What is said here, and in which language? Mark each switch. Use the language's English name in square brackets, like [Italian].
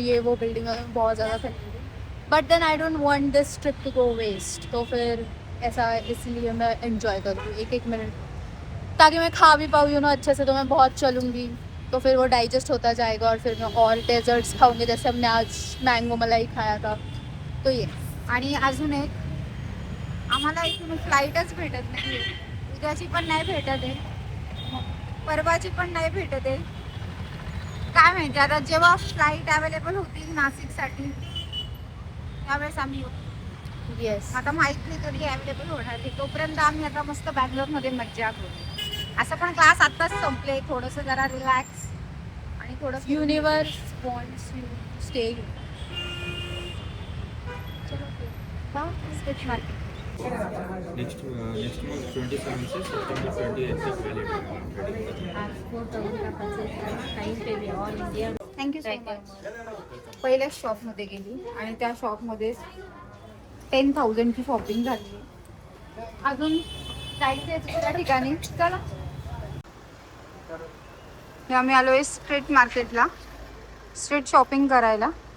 [Hindi] ये वो बिल्डिंग में बहुत ज़्यादा थकी हूँ. [English] But then I don't want this trip to go waste. [Hindi] तो फिर ऐसा, इसलिए मैं एंजॉय करूँ एक मिनट, ताकि मैं खा भी पाऊँ [English] you know [Hindi] अच्छे से. तो मैं बहुत चलूँगी, तो फिर वो डाइजेस्ट होता जाएगा और फिर मैं और डेजर्ट्स खाऊंगी, जैसे हमने आज मैंगो मलाई खाया था. तो ये [Marathi] आणि अजून एक, आम्हाला इथून फ्लाईटच भेटत नाही, उद्याची पण नाही भेटत आहे, परवाची पण नाही भेटत आहे. काय माहिती आता जेव्हा फ्लाईट अवेलेबल होतील नाशिकसाठी त्यावेळेस आम्ही येऊ. येस. आता माहित नाही कधी अवेलेबल होणार ते, तोपर्यंत आम्ही आता मस्त बँगलोरमध्ये मज्जा करू. असं पण क्लास आत्ताच संपले, थोडंसं जरा रिलॅक्स आणि थोडंसं [English] Universe wants you to stay. Sketch market. Next month [Hindi] 27 से September 28 तक valid है. [English] Thank you so much. [Marathi] पहिल्या शॉपमध्ये गेली आणि त्या शॉपमध्ये 10,000ची शॉपिंग झाली. अजून जायचं आहे दुसऱ्या ठिकाणी. चला, हे आम्ही आलो आहे स्ट्रीट मार्केटला स्ट्रीट शॉपिंग करायला.